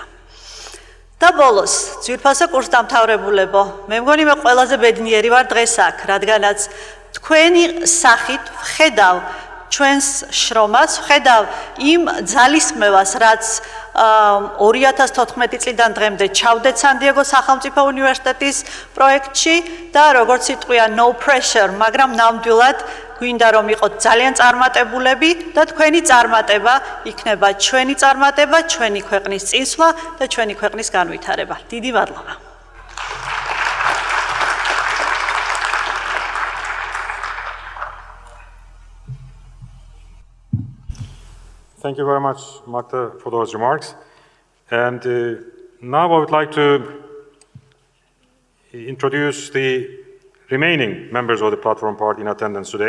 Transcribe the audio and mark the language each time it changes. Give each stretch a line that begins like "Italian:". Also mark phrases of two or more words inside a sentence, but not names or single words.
Georgian: და ბოლოს, ძვირფასო კურსდამთავრებულებო, მე მგონი მე ყველაზე ბედნიერი ვარ დღეს აქ, რადგანაც თქვენი სახით ვხედავ ჩვენს შრომას, ვხედავ იმ ძალისხმევას, რაც 2014 წლიდან დღემდე ჩავდეთ სან-დიეგოს სახელმწიფო უნივერსიტეტის პროექტში და როგორც იტყვია
English: no pressure,
Georgian: მაგრამ ნამდვილად გვინდა რომ იყოთ ძალიან წარმატებულები და თქვენი წარმატება იქნება ჩვენი წარმატება, ჩვენი ქვეყნის წინსვლა და ჩვენი ქვეყნის განვითარება. დიდი მადლობა.
English: Thank you very much, Magda, for those remarks. And now I would like to introduce the remaining members of the platform party in attendance today.